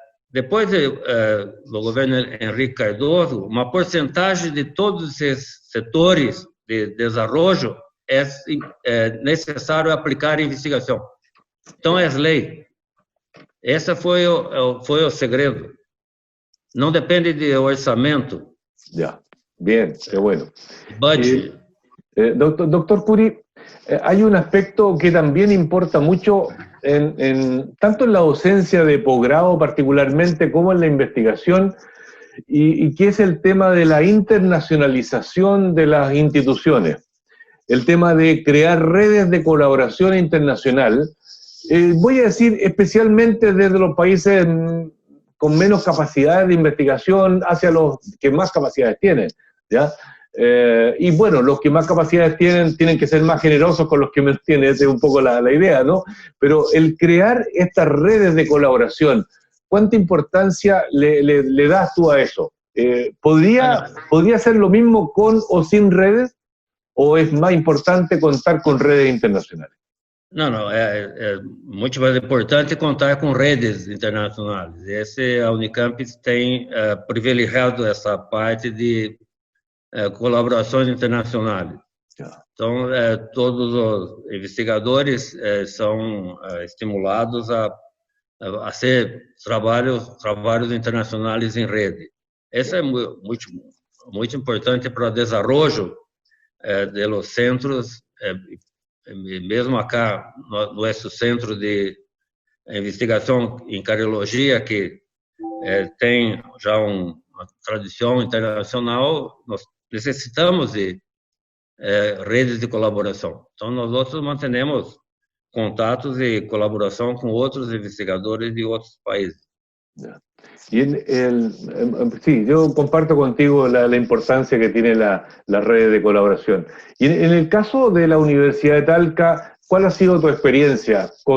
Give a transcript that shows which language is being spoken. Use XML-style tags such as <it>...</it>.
<pt>Depois do governo Henrique Cardoso, uma porcentagem de todos esses setores de desenvolvimento é necessário aplicar investigação. Então, é lei. Esse foi o segredo. Não depende de orçamento.</pt> <es>Ya, bien, qué bueno.</es> <en>Budget.</en> <es>Doctor Curi, hay un aspecto que también importa mucho tanto en la docencia de posgrado particularmente como en la investigación, y que es el tema de la internacionalización de las instituciones, el tema de crear redes de colaboración internacional, voy a decir especialmente desde los países con menos capacidades de investigación hacia los que más capacidades tienen, ¿ya? Y bueno, los que más capacidades tienen que ser más generosos con los que menos tienen, esa es un poco la idea, ¿no? Pero el crear estas redes de colaboración, ¿cuánta importancia le das tú a eso? ¿Podría ser lo mismo con o sin redes? ¿O es más importante contar con redes internacionales?</es> <pt>Não, é muito mais importante contar com redes internacionais. A Unicamp tem privilegiado essa parte de colaborações internacionais. Então, todos os investigadores são estimulados a fazer trabalhos internacionais em rede. Isso é muito importante para o desenvolvimento dos centros, mesmo acá, no nosso centro de investigação em cardiologia, que tem já uma tradição internacional, nós necessitamos de redes de colaboração. Então, nós outros mantemos contatos e colaboração com outros investigadores de outros países.</pt> <es>Sí, yo comparto contigo la importancia que tiene la red de colaboración. Y en el caso de la Universidad de Talca, ¿cuál ha sido tu experiencia?</es>